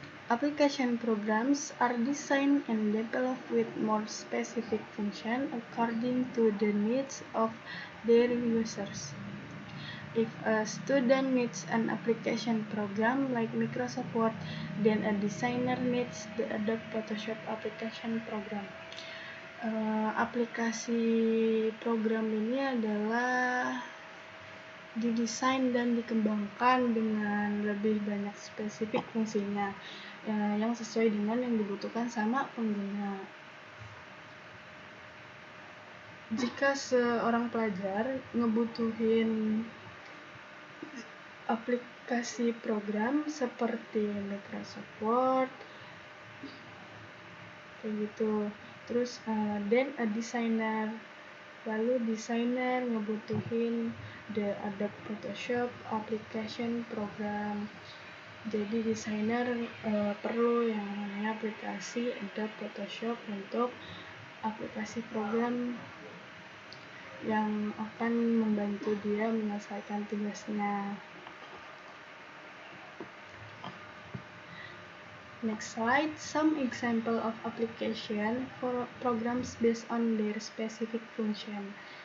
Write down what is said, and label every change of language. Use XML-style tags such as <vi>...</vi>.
<en>Application programs are designed and developed with more specific function according to the needs of their users. If a student needs an application program like Microsoft Word, then a designer needs the Adobe Photoshop application program.</en> <id>Aplikasi program ini adalah didesain dan dikembangkan dengan lebih banyak spesifik fungsinya yang sesuai dengan yang dibutuhkan sama pengguna. Jika seorang pelajar ngebutuhin aplikasi program seperti Microsoft Word kayak gitu, terus</id> <en>then a designer,</en> <id>lalu designer ngebutuhin</id> <en>the Adobe Photoshop application program.</en> <id>Jadi designer perlu yang namanya aplikasi Adobe Photoshop untuk aplikasi program yang akan membantu dia menyelesaikan tugasnya.</id> <en>Next slide, some example of application for programs based on their specific function.</en>